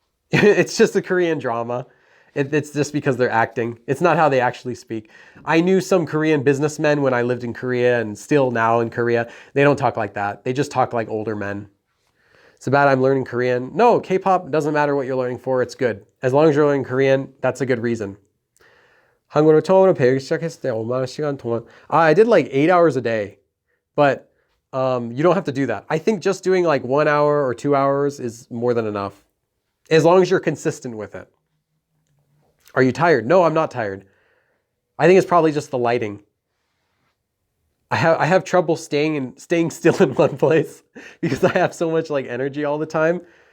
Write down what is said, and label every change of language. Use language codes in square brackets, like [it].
[en] It's just a Korean drama. It's just because they're acting. It's not how they actually speak. I knew some Korean businessmen when I lived in Korea and still now in Korea. They don't talk like that. They just talk like older men. It's bad I'm learning Korean. No, K-pop doesn't matter what you're learning for. It's good. As long as you're learning Korean, that's a good reason. [ko] 한국어를 처음으로 배우기 시작했을 때 얼마나 시간 동안? [en] I did like 8 hours a day, but you don't have to do that. I think just doing like 1 hour or 2 hours is more than enough, as long as you're consistent with it. Are you tired? No, I'm not tired. I think it's probably just the lighting. I have trouble staying still in one place because I have so much like energy all the time.